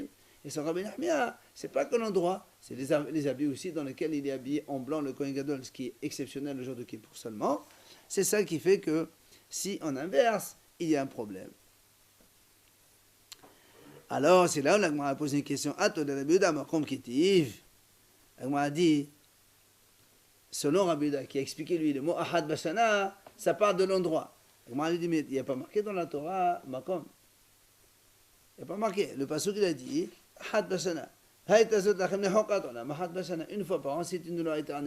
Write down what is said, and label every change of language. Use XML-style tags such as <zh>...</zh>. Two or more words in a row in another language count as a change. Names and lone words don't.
<fr>Et sans Rabbi Nehemiah, c'est pas que l'endroit, c'est les habits aussi dans lesquels il est habillé en blanc, le Kohen Gadol, ce qui est exceptionnel le jour de Kippour seulement. C'est ça qui fait que si on inverse, il y a un problème. Alors, c'est là où l'Agmara a posé une question.</fr> <arc>אתו דרבי יהודה, מקום כתיב.</arc> <fr>L'Agmara a dit, selon Rabbi Yehuda, qui a expliqué lui le mot</fr> <he>אחד בשנה,</he> <fr>ça part de l'endroit. L'Agmara lui dit, mais il n'y a pas marqué dans la Torah, Makom. Il n'y a pas marqué. Le pasuk il a dit,</fr> <he>אחד בשנה.</he> <fr>Une fois par an, c'est une loi éternelle.</fr>